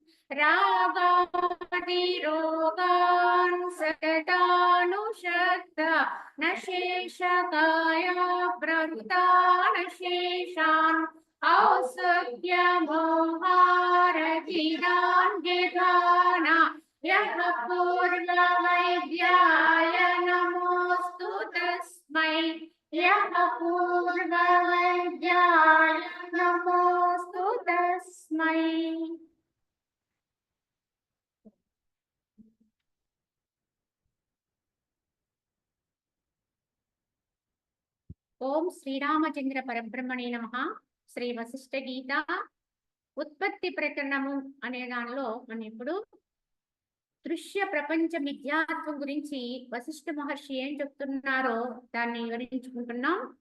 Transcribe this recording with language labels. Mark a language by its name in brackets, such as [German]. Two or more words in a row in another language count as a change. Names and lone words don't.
[Sanskrit] रागादिरोगान् सततानुषक्ता न शेषकाया प्रवृत्तान् शेषान् औषध्यमोहारतिदान् जगाना यः पूर्ववैद्याय नमोऽस्तु तस्मै यः पूर्ववैद्याय नमोऽस्तु तस्मै। ఓం శ్రీరామచంద్ర పరబ్రహ్మణే నమః. [Telugu] శ్రీ వశిష్ఠ గీత ఉత్పత్తి ప్రకరణము అనే దానిలో మనం ఇప్పుడు దృశ్య ప్రపంచ మిథ్యాత్వం గురించి వశిష్ఠ మహర్షి ఏం చెప్తున్నారో దాన్ని వివరించుకుంటున్నాం.